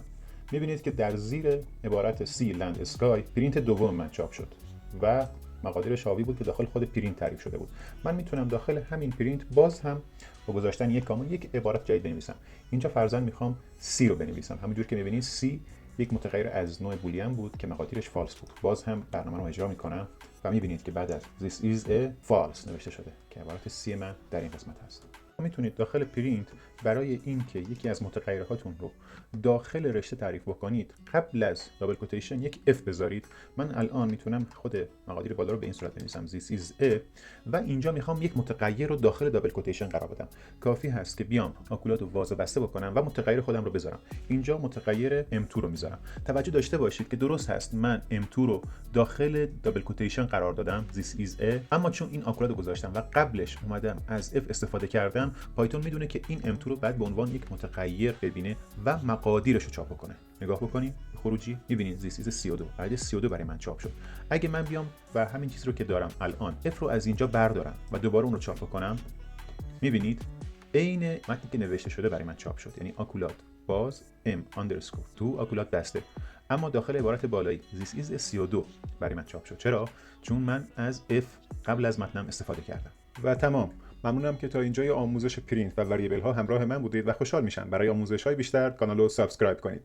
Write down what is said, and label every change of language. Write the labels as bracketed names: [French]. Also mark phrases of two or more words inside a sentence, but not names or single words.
[Persian] میبینید که در زیر عبارت سی، لند، اسکای پرینت دوم من چاپ شد و مقادیر شاوی بود که داخل خود پرینت تعریف شده بود. من میتونم داخل همین پرینت باز هم با گذاشتن یک کاما یک عبارت جدید بنویسم. اینجا فرضاً میخوام سی رو بنویسم. همونجور که میبینید سی یک متغیر از نوع بولیان بود که مقادیرش فالس بود. باز هم برنامه رو اجرا میکنم و میبینید که بعد از [English] this is a false [Persian] نوشته شده که عبارت سی من در این قسمت هست. میتونید داخل پرینت برای اینکه یکی از متغیرهاتون رو داخل رشته تعریف بکنید قبل از [English] double quotation [Persian] یک اف بذارید. من الان میتونم خود مقادیر بالا رو به این صورت بنویسم [English] this is a [Persian] و اینجا میخوام یک متغیر رو داخل [English] double quotation [Persian] قرار بدم. کافی هست که بیام آکولات رو واژه بسته بکنم و متغیر خودم رو بذارم. اینجا متغیر m2 رو میذارم. توجه داشته باشید که درست هست من m2 رو داخل [English] double quotation [Persian] قرار دادم [English] this is a، [Persian] اما چون این آکولات رو گذاشتم و قبلش اومدم از f استفاده کردم، پایتون میدونه که این m2 رو بعد به عنوان یک متغیر ببینه و مقادیرش رو چاپ کنه. نگاه بکنیم خروجی میبینید [English] this is 32 [Persian] عدد 32 برای من چاپ شد. اگه من بیام و همین چیز رو که دارم الان f رو از اینجا بردارم و دوباره اون رو چاپ کنم، میبینید عین متنی که نوشته شده برای من چاپ شد. یعنی آکولات باز m اندرسکور تو آکولات بسته، اما داخل عبارت بالایی [English] this is 32 [Persian] برای من چاپ شد. چرا؟ چون من از f قبل از متنم استفاده کردم. و تمام. ممنونم که تا اینجای آموزش پرینت و وریبل ها همراه من بودید و خوشحال میشم برای آموزش های بیشتر کانال رو سابسکرایب کنید.